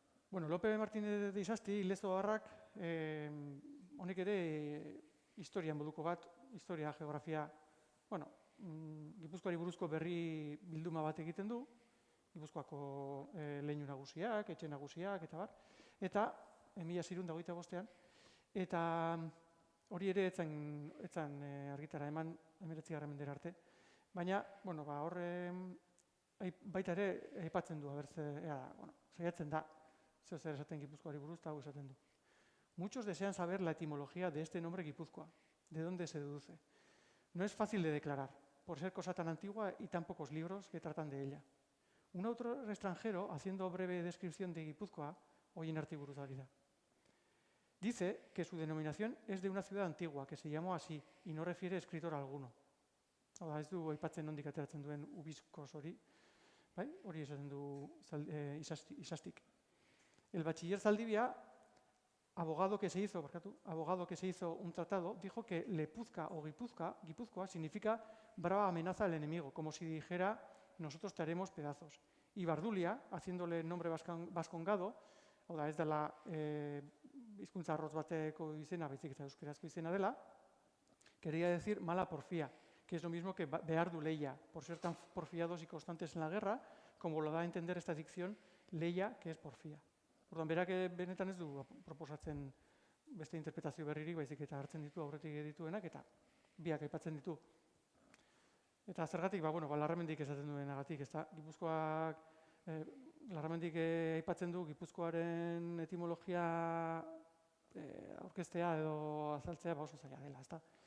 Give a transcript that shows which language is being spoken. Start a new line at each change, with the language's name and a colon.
Basque: Bueno, Lope Martínez de Isasti, Lezoarrak, honek ere historia moduko bat, historia, geografia, bueno, Gipuzkoari buruzko berri bilduma bat egiten du, Gipuzkoako leinu nagusiak, etxe nagusiak, eta bar, eta 1625ean, eta hori ere etzan argitara eman 19. mendera arte, baina, bueno, horre baita ere aipatzen du, saiatzen da, zer esaten Gipuzkoari buruz, eta hau esaten du.
Spanish: Muchos desean saber la etimología de este nombre Guipúzcoa, de dónde se deduce. No es fácil de declarar, por ser cosa tan antigua y tan pocos libros que tratan de ella. Un autor extranjero, haciendo breve descripción de Guipúzcoa, hoy en Artiburuzalidad, dice que su denominación es de una ciudad antigua, que se llamó así, y no refiere escritor alguno.
Basque: Ez du aipatzen nondik ateratzen duen Ubiskos hori, hori esaten du Isastik.
Spanish: El bachiller Zaldibia, abogado que se hizo un tratado, dijo que Lepuzca o Guipúzcoa significa brava amenaza al enemigo, como si dijera nosotros te haremos pedazos. Y Bardulia, haciéndole el nombre vascongado,
Basque: ez dela hizkuntza arrotz bateko izena, baizik eta euskerazko izena dela,
Spanish: quería decir mala porfía, que es lo mismo que beardu leia, por ser tan porfiados y constantes en la guerra, como lo da a entender esta dicción, leia, que es porfía.
Basque: Orduan, berak benetan ez du proposatzen beste interpretazio berririk, baizik eta hartzen ditu aurretik dituenak, eta biak aipatzen ditu. Eta zergatik, Larramendik esaten duenagatik, ez da, Gipuzkoak, Larramendik aipatzen du Gipuzkoaren etimologia aurkeztea edo azaltzea oso zaila dela, ez da.